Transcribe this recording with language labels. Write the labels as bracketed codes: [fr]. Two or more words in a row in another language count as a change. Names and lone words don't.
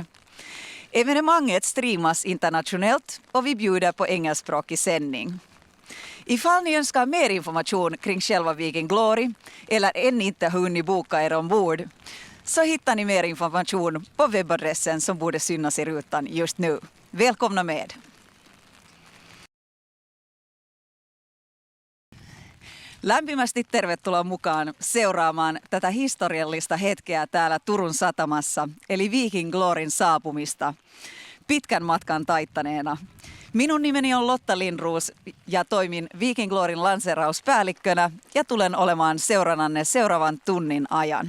[sv] Evenemanget streamas internationellt och vi bjuder på engelskspråkig sändning. Ifall ni önskar mer information kring själva Viking Glory eller än inte hunnit boka er ombord så hittar ni mer information på webbadressen som borde synas i rutan just nu. Välkomna med! [fi] Lämpimästi tervetuloa mukaan seuraamaan tätä historiallista hetkeä täällä Turun satamassa, eli Viking Gloryn saapumista pitkän matkan taittaneena. Minun nimeni on Lotta Lindros ja toimin Viking Gloryn lanseerauspäällikkönä ja tulen olemaan seurannanne seuraavan tunnin ajan.